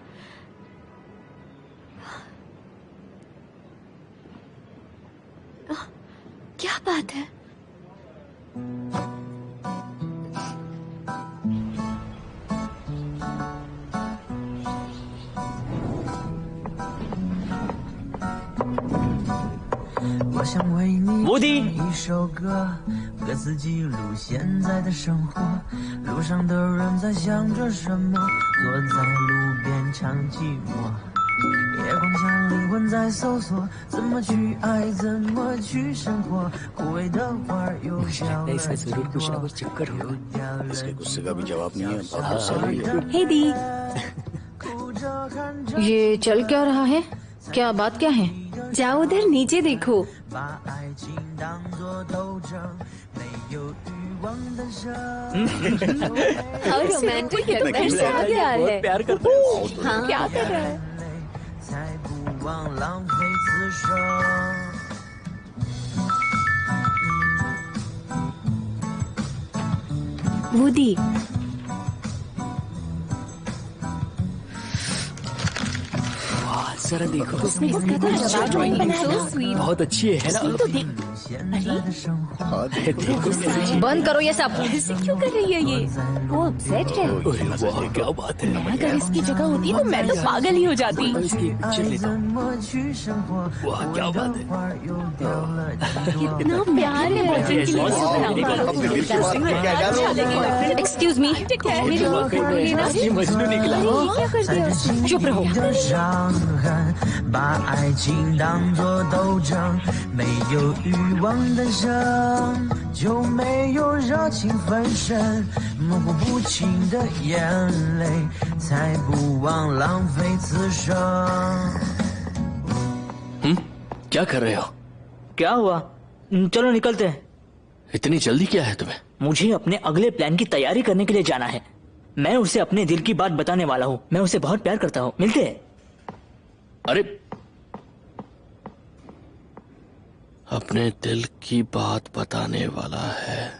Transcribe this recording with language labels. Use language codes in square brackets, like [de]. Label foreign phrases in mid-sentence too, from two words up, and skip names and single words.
[hi] क्या बात है? वो दी [zh] 一首歌，歌词记录现在的生活，路上的人在想着什么，坐在路边唱寂寞，夜光下灵魂在搜索，怎么去爱，怎么去生活，枯萎的花又飘了几朵，又掉了 [hi] गुस्से का भी जवाब नहीं है। बहुत गुस्सा है ये। हे दी। [zh] 哭着看着 [hi] ये चल क्या रहा है? क्या बात क्या है? जाओ उधर नीचे देखो। [zh] 把爱情当作斗争，没有欲望的生。 [hi] और रोमांटिक कितना प्यार है। प्यार करते हैं। हाँ, क्या कर रहा है? [zh] 才不忘浪费此生。 [hi] वुडी वाह जरा देखो स्वीट बहुत अच्छी है ना तो देख [zh] 现在的生活， [hi] बंद करो ये सब। ऐसे क्यों कर रही है ये? वो अपसेट है। अरे वाह क्या बात है अगर इसकी जगह होती तो मैं तो पागल ही हो जाती। इसकी पिक्चर [zh] 爱 [hi] लेता [zh] 怎么去生活？ [hi] वाह क्या [zh] 我 [hi] बात [zh] 的 [hi] है [zh] 花又掉了几朵。 [hi] इतना प्यार है बॉयफ्रेंड के लिए अपने दिल की बात क्या जानो? [en] excuse me, [hi] वाकई में असली मजनू निकला [zh] 在这心底的伤痕，把爱情当作斗争，没有欲望的人就没有热情分身，模糊不清的眼泪，才不枉浪费此生。 [hi] क्या कर रहे हो? क्या हुआ? चलो निकलते हैं। इतनी जल्दी क्या है तुम्हें? मुझे अपने अगले प्लान की तैयारी करने के लिए जाना है। मैं उसे अपने दिल की बात बताने वाला हूँ। मैं उसे बहुत प्यार करता हूँ। मिलते हैं। अरे अपने दिल की बात बताने वाला है।